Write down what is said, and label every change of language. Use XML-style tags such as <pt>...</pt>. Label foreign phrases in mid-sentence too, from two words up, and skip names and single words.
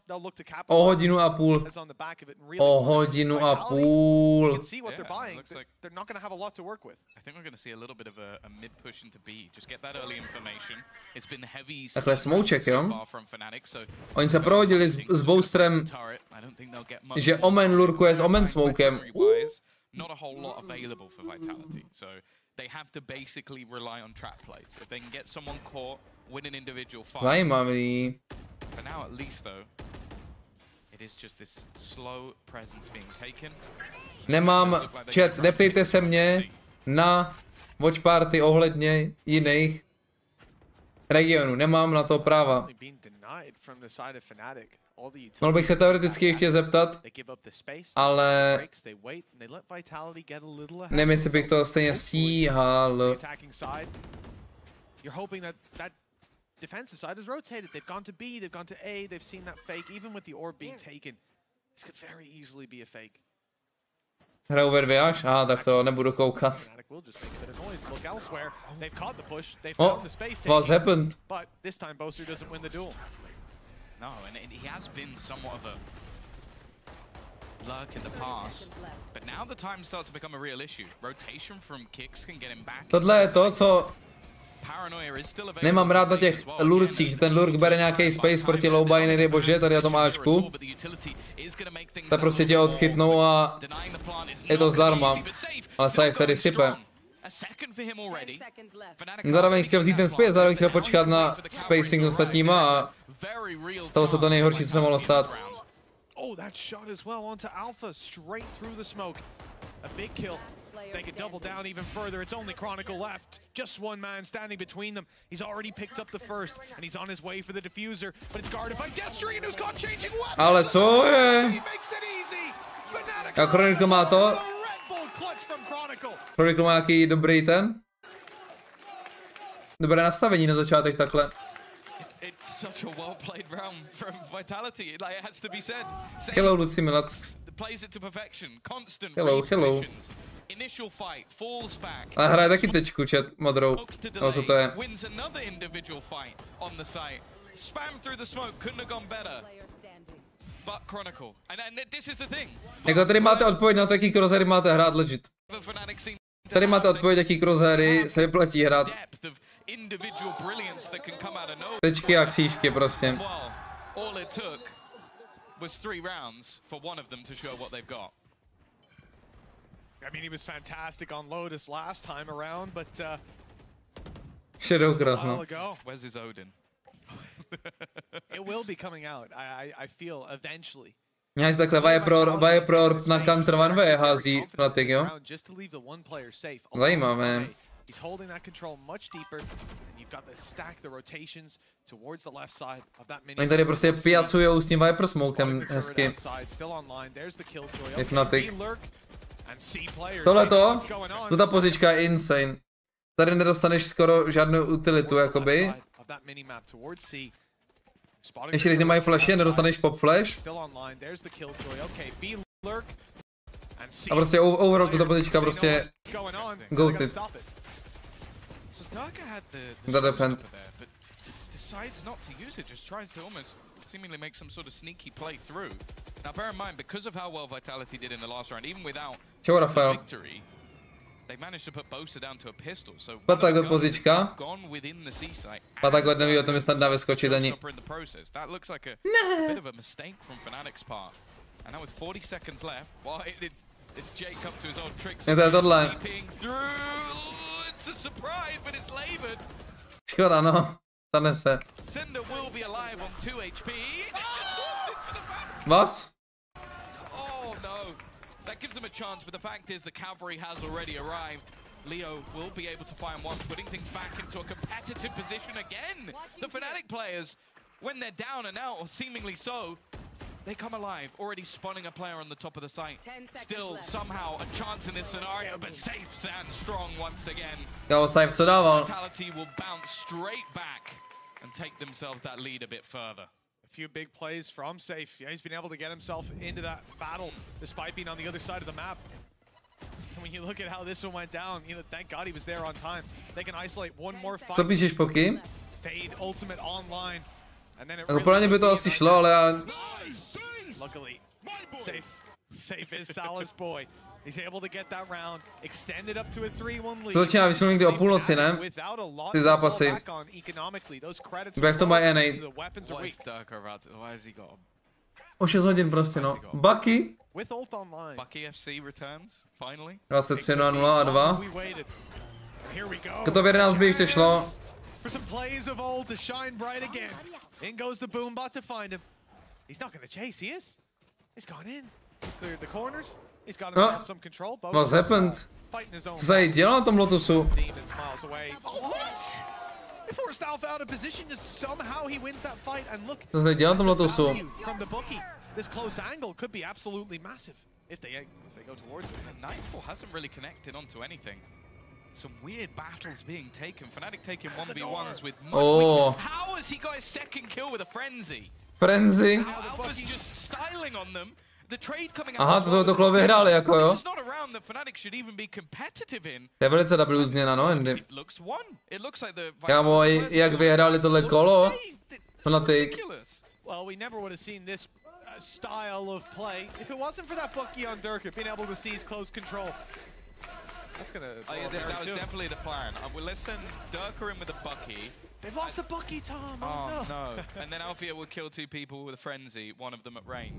<cs>O hodinu a půl. O hodinu a půl. Takhle smouček, jo? Oni se prohodili s boostrem, že Omen lurkuje s Omen smokem.</cs> <en>They have to basically rely on trap plays. If they can get someone caught, win an individual fight.</en> <cs>Zajímavý.</cs> <en>For now at least though, it is just this slow presence being taken.</en> <cs>Nemám chat, neptejte se mě na Watchparty ohledně jiných regionů. Nemám na to práva. Mohl bych se teoreticky ještě zeptat, ale nevím, jestli bych to stejně stíhal. Hraju ve dvě až? Aha, tak to nebudu koukat.</cs> <en>Oh, what's happened? No, and he has been somewhat of a lurk in the past, but now the time starts to become a real issue. Rotation from kicks can get him back.</en> <cs>Tohle je to, co Nemám rád na těch lurcích, že ten lurk bere nějaký space proti</cs> <en>low binary,</en> <cs>bože, tady na tom Ačku. Tak prostě tě odchytnou a je to zdarma. Ale Saif tady sype. Zároveň chtěl vzít ten space, zároveň chtěl počkat na spacing s ostatníma a stalo se to nejhorší, co se mohlo stát.</cs> <en>Oh, that shot as well onto Alpha, straight through the smoke. A big kill. They could double down even further. It's only Chronicle left. Just one man standing between them. He's already picked up the first, and he's on his way for the diffuser. But it's guarded by Destrian, who's got changing weapons.</en> <cs>Ale co je? A Chronicle má to? Chronicle má nějaký dobrý ten? Dobré nastavení na začátek takhle.</cs> <en>It's such a well-played round from Vitality. Like it has to be said. Hello, Lucy Milax. Plays it to perfection. Constant Hello. Initial fight falls back.</en> <cs>Ale hraje taky tečku, chat, modrou. No, co to je?</cs> <en>Wins another individual fight on the site. Spam through the smoke couldn't have gone better. But Chronicle. And this is the thing.</en> <cs>Jako tady máte odpověď na to, jaký crosshairy máte hrát legit. Tady máte odpověď, jaký crosshairy se vyplatí hrát. Tečky a křížky prostě.</cs> <en>I mean, he was fantastic on Lotus last time around, but Shadow Cross, no. Where's his Odin? It will be coming out. I feel eventually.</en> <cs>Nějak takhle Viper na Counter 1v hází Fnatic, jo? Zajímavé.</cs> <en>He's holding that control much deeper, and you've got to stack the rotations towards the left side of that mini.</en> <cs>Oni tady prostě pijacujou s tím Viper smokem hezky. Je Fnatic. Tohleto, ta pozička je insane. Tady nedostaneš skoro žádnou utilitu, jakoby. Ještě když nemají flashy, nedostaneš</cs> <en>pop flash.</en> <cs>A prostě overall tato pozička prostě goated.</cs> <en>The defend. Decides not to use it, just tries to almost seemingly make some sort of sneaky play through. Now bear in mind, because of how well Vitality did in the last round, even without the victory, they managed to put Bosa down to a pistol. So</en> <cs>Patagot pozička.</cs> <en>Gone within the C site.</en> <cs>Patagot neví o tom, jestli dá vyskočit ani.</cs> <en>That looks like a bit of a mistake from Fnatic's part. And now with 40 seconds left, well, it's Jake up to his old tricks.</en> <cs>Je to tohle.</cs> <en>It's a surprise, but it's labored.</en> <cs>Škoda, no. Stane se.</cs> <en>Cinder will be alive on 2 HP.</en> <cs>Vás?</cs> <en>Oh no. That gives him a chance, but the fact is the cavalry has already arrived. Leo will be able to find one, putting things back into a competitive position again. The Fnatic players, when they're down and out, or seemingly so, they come alive, already spawning a player on the top of the site. Still, somehow, a chance in this scenario, but Safe stands strong once again.</en> <cs>Kámo, Safe co dával?</cs> <en>Vitality will bounce straight back and take themselves that lead a bit further. A few big plays from Safe. Yeah, he's been able to get himself into that battle, despite being on the other side of the map. And when you look at how this one went down, you know, thank God he was there on time. They can isolate one more fight.</en> <cs>Co píšeš, Poky?</cs> <en>Fade ultimate online.</en> <cs>Jako podle mě by to asi šlo, ale já...</cs> <en>Luckily, Safe is Salah's boy. He's able to get that round, extended up to a 3-1 lead.</en> <cs>To začíná vyšlo někdy o půlnoci, ne? Ty zápasy. Jak to mají NA? O 6 hodin prostě, no. Bucky?</cs> <en>Bucky FC returns, finally.</en> <cs>23:0 a 2. To v 11 by ještě šlo.</cs> <en>For some plays of old to shine bright again. In goes the Boombot to find him. He's not going to chase, he is. He's gone in. He's cleared the corners. He's got himself some control. What's happened?</en> <cs>Co se dělo na tom Lotusu?</cs> <en>Forced Alpha out of position, just somehow he wins that fight, and look.</en> <cs>Co se dělo na tom Lotusu?</cs> <en>From the bookie, this close angle could be absolutely massive if they go towards it. The Nightfall hasn't really connected onto anything. Some weird battles being taken. Fnatic taking 1v1s with much How has he got his second kill with a frenzy? Frenzy? Alpha's just styling on them. The trade coming out.</en> <cs>Aha, to kolo vyhráli jako jo.</cs> <en>This is not a round that Fnatic should even be competitive in.</en> <cs>To je velice dobrý změna, no, Andy.</cs> <en>It looks like the</en> <cs>Kámo, jak vyhráli tohle kolo? Fnatic.</cs> <en>Well, we never would have seen this style of play if it wasn't for that Bucky on Durka being able to seize close control. That's gonna. Oh, yeah, that was definitely the plan. Let's send Durka in with a Bucky. They've lost the Bucky, Tom. Oh no! And then Alfia will kill 2 people with a frenzy, one of them at range.</en>